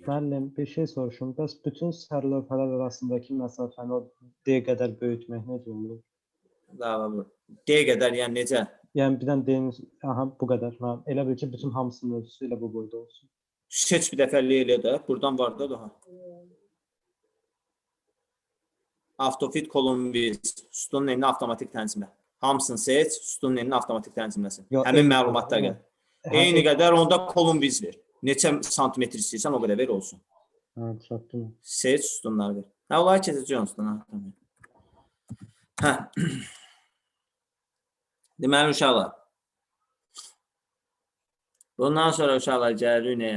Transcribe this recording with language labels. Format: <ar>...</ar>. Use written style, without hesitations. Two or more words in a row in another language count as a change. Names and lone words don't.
<az>Müəllim, bir şey soruşum. Bəs bütün sərlövhələr arasındakı məsafəni o D qədər böyütmək necə olur? D qədər, yəni necə? Yəni birdən D-nin, bu qədər. Elə bil ki, bütün hamısının ölçüsü ilə bu boyda olsun. Seç bir dəfəlik elə də. Buradan var da daha.</az> <en>Autofit column with</en> <az>sütunun elinə avtomatik tənzimlə. Hamısını seç, sütunun elinə avtomatik tənzimləsin. Həmin məlumatlar gəlir. Eyni qədər onda</az> <en>column with</en> <az>ver. Neçə santimetr istəyirsən o qədər ver olsun. Çatdım. Seç sütunları ver. Onları keçəcək sütuna. Deməli uşaqlar. Bundan sonra uşaqlar gəlirik nəyə?</az>